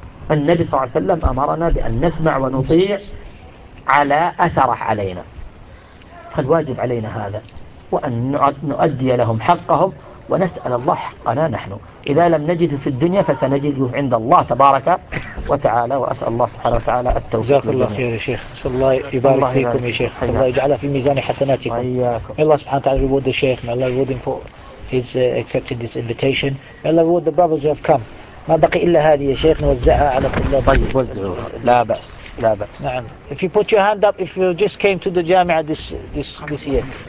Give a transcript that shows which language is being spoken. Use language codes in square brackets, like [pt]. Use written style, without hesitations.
[ar] النبي صلى الله عليه وسلم أمرنا بأن نسمع ونطيع على أثره علينا، فالواجب علينا هذا، وأن نؤدي لهم حقهم، ونسأل الله حقنا نحن، إذا لم نجده في الدنيا فسنجده عند الله تبارك وتعالى. وأسأل الله سبحانه وتعالى التوفيق. جزاك الله خير يا شيخ، أسأل الله يبارك الله فيكم يا شيخ، أسأل الله يجعلها في ميزان حسناتكم. الله سبحانه وتعالى [en] reward the شيخ، may Allah reward him for his accepted this invitation. May Allah reward the brothers who have come. [ar] ما بقي إلا هذه يا شيخ نوزعها على كل طيب وزعوا. لا بأس لا بأس. نعم. [en] If you put your hand up if you just came to the جامعة this year.